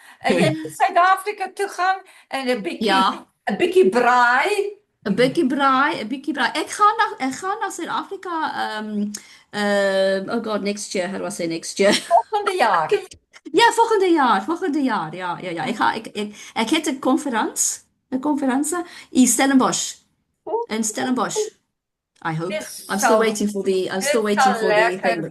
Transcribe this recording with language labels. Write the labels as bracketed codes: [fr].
[af] Jy moet Suid-Afrika toe gaan en 'n Ja. bietjie braai. [nl] Een beetje braai, een beetje braai. Ik ga naar Zuid-Afrika. [en] Oh god, next year. How do I say next year? [nl] Volgende jaar. Ja, volgende jaar. Ja. Ik heb een conferentie in Stellenbosch. [en] In Stellenbosch. I hope. I'm still waiting for the thing.